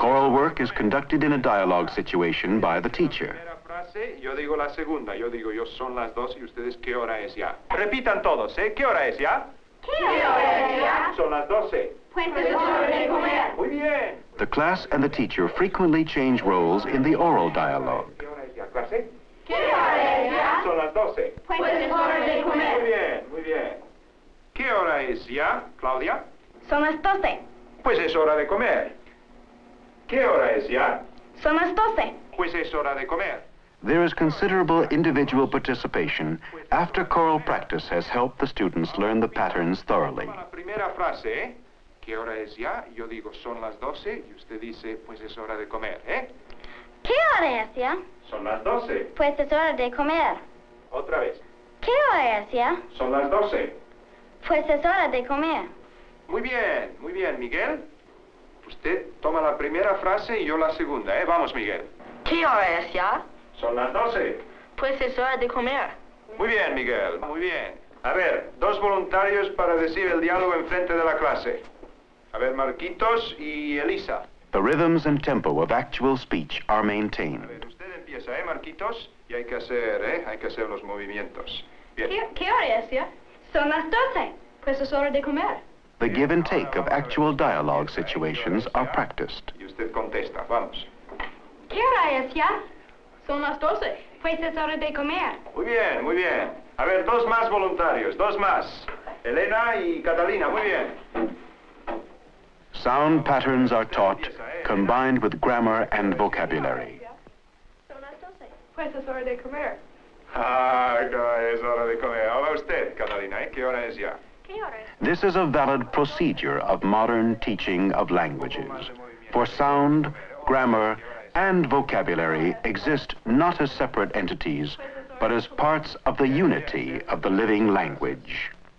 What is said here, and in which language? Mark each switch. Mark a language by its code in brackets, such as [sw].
[en] Choral work is conducted in a dialogue situation by the teacher. [es] primera frase, yo digo la segunda. Yo digo, son las 12 y ustedes, ¿qué hora es ya? Repitan todos, ¿Qué hora es ya? ¿Qué hora es ya? Son las 12. Pues es hora de comer. Muy bien. [en] The class and the teacher frequently change roles in the oral dialogue. [es] ¿Qué hora es ya, clase? ¿Qué hora es ya? Son las 12. Pues es hora de Muy comer. bien, muy bien. ¿Qué hora es ya, Claudia? Son las 12. Pues es hora de comer. ¿Qué hora es ya? Son las 12. Pues es hora de comer. [en] There is considerable individual participation after choral practice has helped the students learn the patterns thoroughly. [es] La primera frase, ¿Qué hora es ya? Yo digo, son las 12 y usted dice, pues es hora de comer, ¿Qué hora es ya? Son las 12. Pues es hora de comer. Otra vez. ¿Qué hora es ya? Son las 12. Pues es hora de comer. Muy bien, Miguel. Usted toma la primera frase y yo la segunda, Vamos, Miguel. ¿Qué hora es ya? Son las 12. Pues es hora de comer. Muy bien, Miguel, muy bien. A ver, 2 voluntarios para decir el diálogo enfrente de la clase. A ver, Marquitos y Elisa. [en] The rhythms and tempo of actual speech are [es] A [en] maintained. [es] ver, usted empieza, Marquitos? Y hay que hacer los movimientos. Bien. ¿Qué hora es ya? Son las 12. Pues es hora de comer. [en] The give and take of actual dialogue situations are practiced. [es] Y usted contesta, vamos. ¿Qué hora es ya? Son las 12. Pues es hora de comer. Muy bien, muy bien. A ver, 2 más voluntarios, 2 más. Elena y Catalina, muy bien. [en] Sound patterns are taught, combined with grammar and vocabulary. [es] Son las 12. Pues es hora de comer. Es hora de comer. Ahora usted, Catalina, ¿Qué hora es ya? ¿Qué hora es? [en] This is a valid procedure of modern teaching of languages. For sound, grammar, and vocabulary exist not as separate entities, but as parts of the unity of the living language.